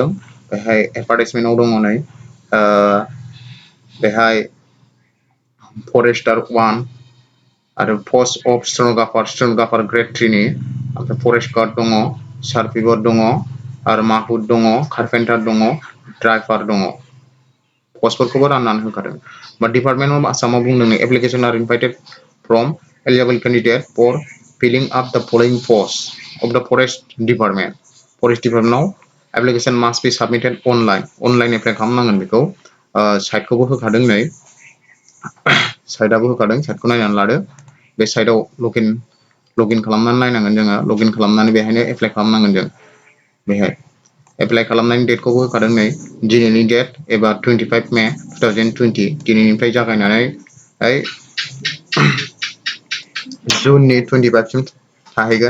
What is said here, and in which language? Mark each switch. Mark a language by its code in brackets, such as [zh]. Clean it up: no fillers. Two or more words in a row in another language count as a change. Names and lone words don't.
[brx] बेहाय एडभार्टाइजमेन्टआव दङ नै बेहाय फरेस्टार 1 आरो [en] post of stenographer grade 3 [brx] नि, ओमफ्राय फरेस्ट गार्ड दङ, सार्भिवर दङ आरो माहुत दङ, कारपेन्टार दङ, ड्राइभार दङ। पस्टफोरखौबो राननानै होखादों। [en] But Department of Assam बुंदों applications are invited from eligible candidate for filling up the following posts of the Forest Department. Forest Department application must be submitted online. Online apply [brx] खालामनांगोन बेखौ। साइटखौबो होखादों नै। साइटआबो होखादों, साइटखौ नायनानै लादो। बे साइटआव लगिन खालामनानै नायनांगोन जोङो। लगिन खालामनानै बेहायनो एप्लाइ खालामनांगोन जों। बेहाय एप्लाइ खालामनायनि डेटखौबो होखादों नै। दिनैनि डेट एबा 25 मे 2020 दिनैनिफ्राय जागायनानै जुननि 25 सिम थाहैगोन।